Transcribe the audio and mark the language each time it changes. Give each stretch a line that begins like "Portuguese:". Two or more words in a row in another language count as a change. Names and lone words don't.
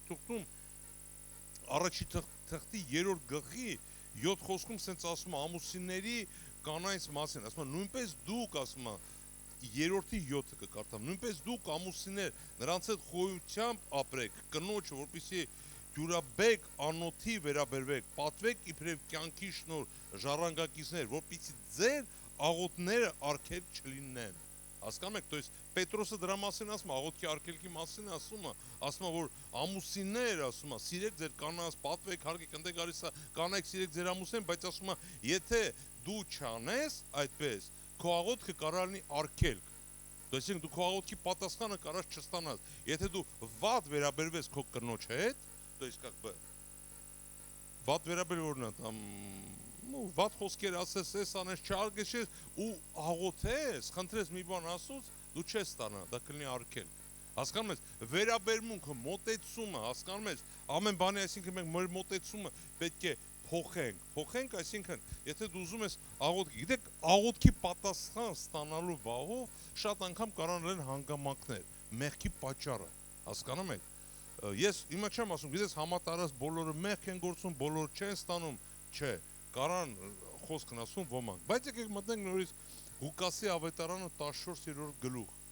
Armenian: թուղթում առաջի թղթի 3-րդ գլխի 7 խոսքում սենց ասում է ամուսինների կանայց մասին, ասում է նույնպես դուք ասում է 3-րդի 7-ը կկարդամ, նույնպես դուք ամուսիններ նրանց հետ խոյությամբ ապրեք, կնոջը որպեսզի դյուրաբեկ անոթի վերաբերվեք, պատվեք իբրև կյանքի շնոր ժառանգակիցներ, որպեսզի ձեր աղոթները արգելք չլինեն։ Հասկանում եք,
Russian: то
Armenian: есть Պետրոսը դրա մասին ասում է, աղոթքի արգելքի մասին ասում է, որ ամուսիններ ասում է, սիրեք ձեր կանանց, պատվեք, հարգեք, ընդ է գալիս է, կանայք սիրեք ձեր ամուսին, բայց ասում է, եթե դու չանես այդպես, քո աղոթքը կարող լինի արգելք։
Russian: То есть
Armenian: դու քո աղոթքի պատասխանը կարաս չստանաս։ Եթե դու վատ վերաբերվես քո կնոջ հետ,
Russian: то есть как бы
Armenian: վատ վերաբերվորն է, ну, վատ խոսքեր ասես, ես անես չարգեշես ու աղոթես, խնդրես մի բան ասուց, դու չես ստանա, դա կլինի արգելք։ Հասկանում ես, վերաբերմունքը, մոտեցումը, հասկանում ես, ամեն բանի, այսինքն մենք մեր մոտեցումը պետք է փոխենք, այսինքն, եթե դու ուզում ես աղոթքի, գիտեք, աղոթքի պատասխան ստանալու բաղով շատ անգամ կարող են հանգամանքներ, մեղքի պատճառը, հասկանում եք։ Ես հիմա չեմ ասում, գիտես համատարած բոլորը մեղք են գործում, բոլորը չեն ստանում, չէ, կարան խոսքն ասում ոմանք, բայց եկեք մտնենք նորից Ղուկասի ավետարանը 14-րդ գլուխ,